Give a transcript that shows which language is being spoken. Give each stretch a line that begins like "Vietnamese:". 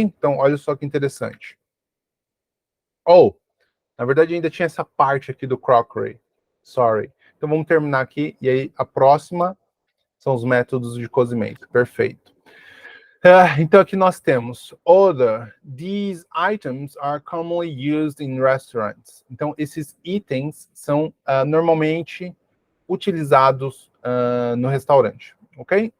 Portuguese: Então, olha só que interessante. Na verdade ainda tinha essa parte aqui do crockery.
English: Sorry.
Portuguese: Então vamos terminar aqui, e aí a próxima são os métodos de cozimento. Perfeito. Então aqui nós temos other.
English: These items are commonly used in restaurants.
Portuguese: Então esses itens são normalmente utilizados no restaurante, ok?